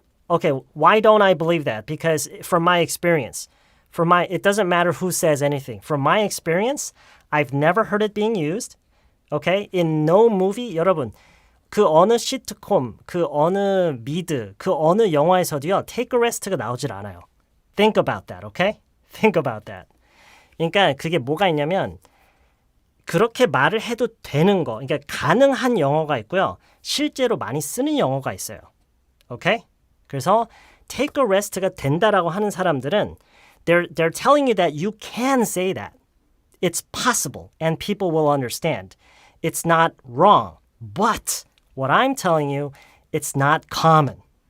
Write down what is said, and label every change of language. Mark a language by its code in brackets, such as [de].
[en] Okay, why don't I believe that? Because from my experience, it doesn't matter who says anything. From my experience, I've never heard it being used. Okay, in no movie, [ko] 여러분, 그 어느 시트콤, 그 어느 미드, 그 어느 영화에서도요, take a rest가 나오질 않아요. [en] Think about that, okay? Think about that. [ko] 그러니까 그게 뭐가 있냐면 그렇게 말을 해도 되는 거, 그러니까 가능한 영어가 있고요. 실제로 많이 쓰는 영어가 있어요. 오케이? 그래서 [en] take a rest가 [ko] 된다라고 하는 사람들은 [en] they're telling you that you can say that. It's possible and people will understand. It's not wrong. But what I'm telling you, it's not common.